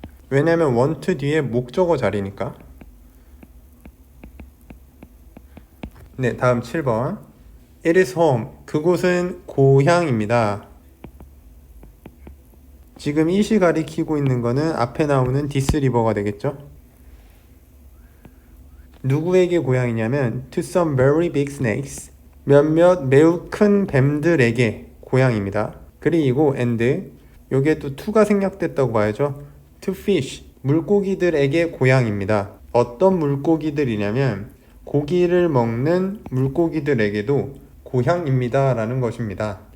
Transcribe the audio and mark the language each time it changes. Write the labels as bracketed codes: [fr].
[ko] 왜냐면 want 뒤에 목적어 자리니까. 네, 다음 7번. [en] It is home. [ko] 그곳은 고향입니다. 지금 이시 가리키고 있는 거는 앞에 나오는 [en] this river [ko] 가 되겠죠? 누구에게 고향이냐면 [en] to some very big snakes. [ko] 몇몇 매우 큰 뱀들에게 고향입니다. 그리고 and 요게 또 to가 생략됐다고 봐야죠. [en] to fish. [ko] 물고기들에게 고향입니다. 어떤 물고기들이냐면 고기를 먹는 물고기들에게도 고향입니다 라는 것입니다.